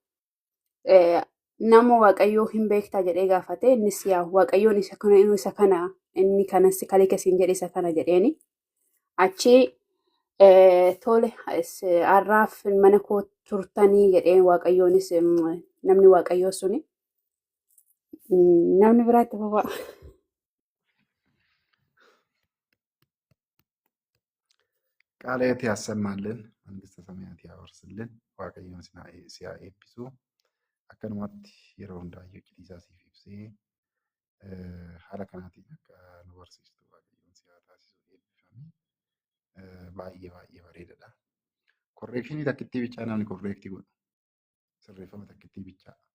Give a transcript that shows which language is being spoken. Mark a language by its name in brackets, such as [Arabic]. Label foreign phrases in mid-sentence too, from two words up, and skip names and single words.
[Oromo] Nama Waaqayyoo hin beektaa jedhee gaafate innis yaa Waaqayyoon isa kana inni kanas kalee kasiin jedhe isa kana jedheeni. Achi tole har'aaf mana koo turtanii jedhee Waaqayyoonis namni Waaqayyoo suni namni biraatti boba'a. [Amharic] ቃልዎት ያሰማልን መንግስተ ሰማያት ያወርስልን [Oromo] waaqayyoon si haa eebbisu akkanumatti yeroo hundaayyuu cidhiisaa siif ibsee haala kanaatiin akka nu barsiistu waaqayyoon si haa taasisu eebbifamee baay'ee baay'ee bareedadha. Korreekshinii takkittii bichaa namni korreektii godhu sirreeffama takkittii bichaa.